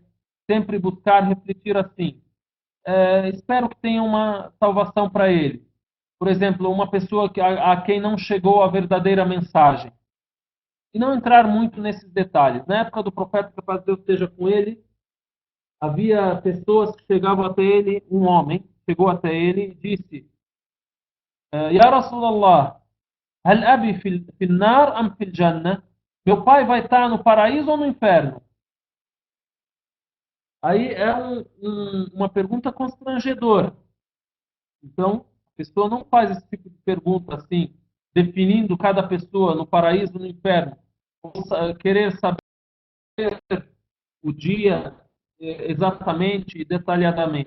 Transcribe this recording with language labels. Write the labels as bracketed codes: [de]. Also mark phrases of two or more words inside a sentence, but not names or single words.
[pt] Sempre buscar refletir assim. Espero que tenha uma salvação para ele. Por exemplo, uma pessoa a quem não chegou a verdadeira mensagem. E não entrar muito nesses detalhes. Na época do profeta, que a paz de Deus esteja com ele, havia pessoas que chegavam até ele, um homem chegou até ele e disse: [ar] يا رسول الله، هل أبي في النار أم في الجنة? [pt] Meu pai vai estar no paraíso ou no inferno? Aí é uma pergunta constrangedora. Então, a pessoa não faz esse tipo de pergunta assim, definindo cada pessoa no paraíso ou no inferno, ou querer saber o dia exatamente e detalhadamente.